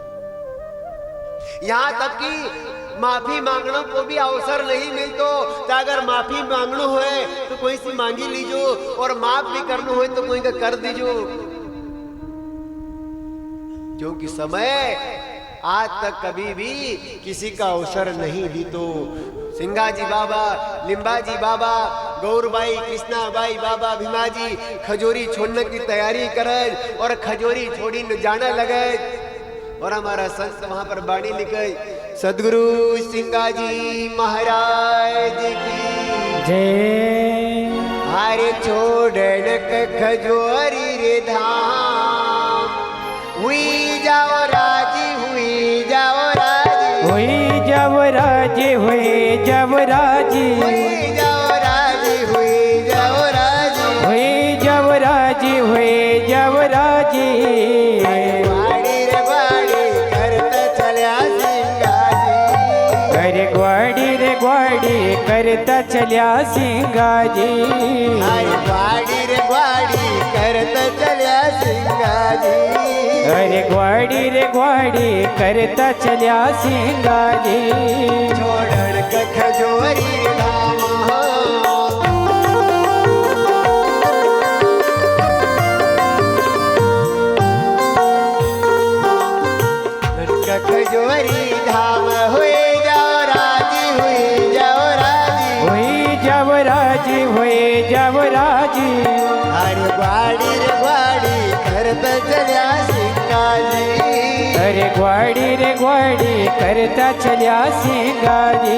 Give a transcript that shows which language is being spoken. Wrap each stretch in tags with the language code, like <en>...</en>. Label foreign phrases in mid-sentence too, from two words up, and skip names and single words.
<hi>यहां तक कि माफी मांगने को भी अवसर नहीं मिलतो, तो अगर माफी मांगनो है तो कोई सी मांगी लीजो, और माफ भी करना हो तो कोई का कर दीजो, क्योंकि समय आज तक कभी भी किसी का अवसर नहीं दी। तो सिंगाजी बाबा, लिंबाजी बाबा, गौरबाई, कृष्णाबाई बाबा, भीमाजी खजूरी छोड़ने की तैयारी करे और खजूरी छोड़ी न जाने लगे, और हमारा संत वहां पर बाणी लिखे, सदगुरु सिंगाजी महाराज की जय।</hi> <noe>हरे छोड़न खजूरी रे धाम, हुई जाओ राजी, हुई जाओ राजी, हुई जब राजी, हुई जब राजी, हुई जाओ राजी, हुई जाओ राजी, हुई जब राजी, हुई जब राजी। ग्वाड़ी रे ग्वाड़ी करता चल्या सिंगाजी, अरे ग्वाड़ी रे ग्वाड़ी करता चल्या सिंगाजी, अरे ग्वाड़ी रे ग्वाड़ी करता चल्या सिंगाजी, अरे ग्वाड़ी रे ग्वाड़ी करता चल्या सिंगाजी। छोड़न का खजूरी रे धाम, खजूरी धाम, हुई जाओ राजी, हुई जाओ राजी, हुई जब राजी, हुई जब राजी, अरे ग्वाड़ी रे ग्वाड़ी करता चल्या सिंगाजी, अरे ग्वाड़ी रे ग्वाड़ी करता चल्या सिंगाजी।</noe>